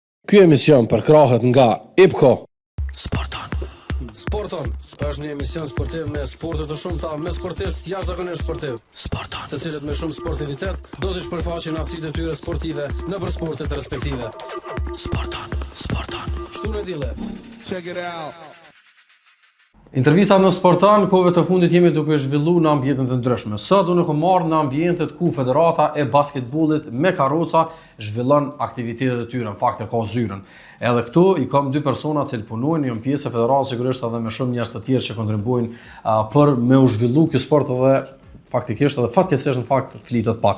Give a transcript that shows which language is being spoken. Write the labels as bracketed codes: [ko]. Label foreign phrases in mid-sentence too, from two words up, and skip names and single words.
[sq] Ky emision përkrahet nga IPCO. Sporton është një emision sportiv me sporte të shumta, me sportistë jashtëzakonisht sportiv. Të cilët me shumë sportivitet do të shpërfaqin aftësitë e tyre sportive nëpër sportet respektive. Shtu në dile. [en] Check it out. [sq] Intervista në Sportan, kohëve të fundit jemi duke zhvilluar në ambientet të ndryshme. Sot unë kam marrë në ambientet ku Federata e Basketbollit me Karroca zhvillon aktivitetet e tyre, në fakt e ka zyrën. Edhe këtu i kam dy persona që punojnë, janë pjesë e Federatës, sigurisht edhe me shumë njerëz të tjerë që kontribuojnë për me u zhvillu ky sport edhe faktikisht edhe fatkeqësisht në fakt flitet pak.